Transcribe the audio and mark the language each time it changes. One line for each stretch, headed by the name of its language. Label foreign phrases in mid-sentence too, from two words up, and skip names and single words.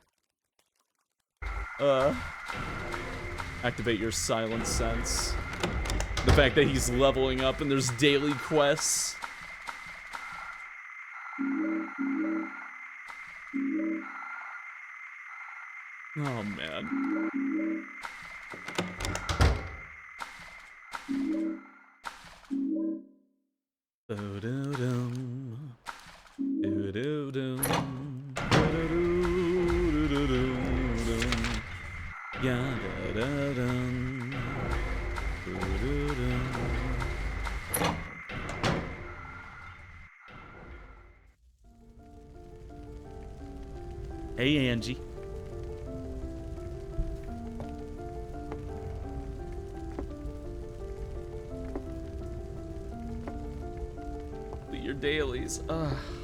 English: Activate your silent sense. The fact that he's leveling up and there's daily quests. Oh man. Do-do-dum. Do-do-dum. Do-do-do-do-do-do-dum. Ya-da-da-dum. Do-do-dum. Hey, Angie. Your dailies. Ugh.